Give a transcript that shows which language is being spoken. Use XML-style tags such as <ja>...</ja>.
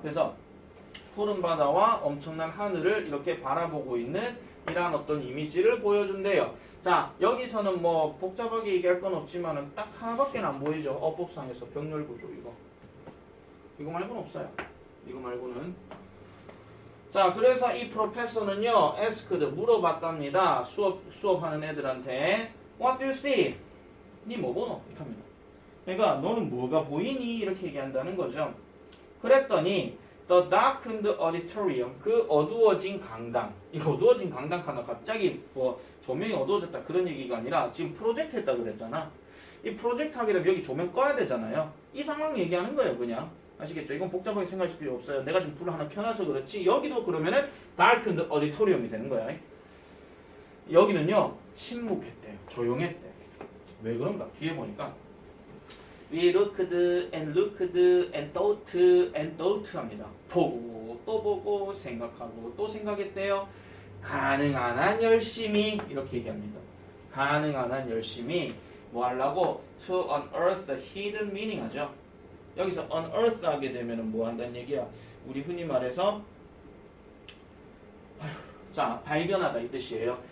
<ko>그래서 푸른 바다와 엄청난 하늘을 이렇게 바라보고 있는 이러한 어떤 이미지를 보여준대요. 자, 여기서는 뭐 복잡하게 얘기할 건 없지만은 딱 하나밖에 안 보이죠. 어법상에서 병렬 구조 이거 말고는 없어요. 이거 말고는. 자, 그래서 이 프로페서는요, asked 물어봤답니다. 수업하는 애들한테</ko> <en>What do you see?</en> <ko>니 뭐 보노? 이렇게 합니다. 그러니까 너는 뭐가 보이니? 이렇게 얘기한다는 거죠. 그랬더니</ko> <en>The darkened auditorium,</en> <ko>그 어두워진 강당. 이 어두워진 강당 하나 갑자기 뭐 조명이 어두워졌다 그런 얘기가 아니라 지금 프로젝트 했다 그랬잖아. 이 프로젝트 하게 되면 여기 조명 꺼야 되잖아요. 이 상황 얘기하는 거예요, 그냥. 아시겠죠? 이건 복잡하게 생각하실 필요 없어요. 내가 지금 불을 하나 켜놔서 그렇지. 여기도 그러면은</ko> <en>darkened auditorium</en> <ko>이 되는 거야. 여기는요, 침묵했대요. 조용했대요. 왜 그런가?</ko> <en>뒤에 보니까 We looked and looked and thought</en> <ko>합니다. 보고 또 보고 생각하고 또 생각했대요. 가능한 한 열심히 이렇게 얘기합니다. 가능한 한 열심히 뭐 하려고?</ko> <en>To unearth the hidden meaning</en> <ko>하죠. 여기서 unearth 하게 되면 뭐 한다는 얘기야? 우리 흔히 말해서 자, 발견하다 이 뜻이에요.</ko>